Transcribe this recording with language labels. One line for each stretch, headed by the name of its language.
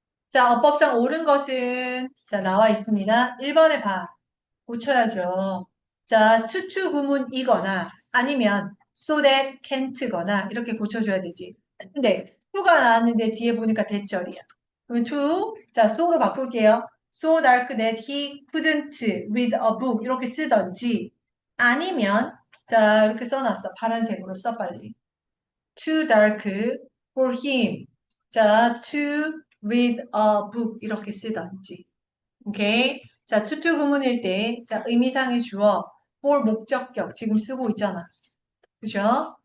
Korean: 자, 어법상 옳은 것은, 자, 나와 있습니다. 1번에 봐. 고쳐야죠. 자, 투투 구문이거나, 아니면 so that can't거나, 이렇게 고쳐줘야 되지. 근데, to가 나왔는데 뒤에 보니까 대절이야. 그러면 to, 자, so로 바꿀게요.
English: So dark that he couldn't read a book.
Korean: 이렇게 쓰던지, 아니면, 자, 이렇게 써놨어. 파란색으로 써, 빨리.
English: Too dark for him.
Korean: 자,
English: to read a book.
Korean: 이렇게 쓰던지. 오케이. 자, 투투 구문일 때, 자, 의미상의 주어, for 목적격 지금 쓰고 있잖아. 그죠?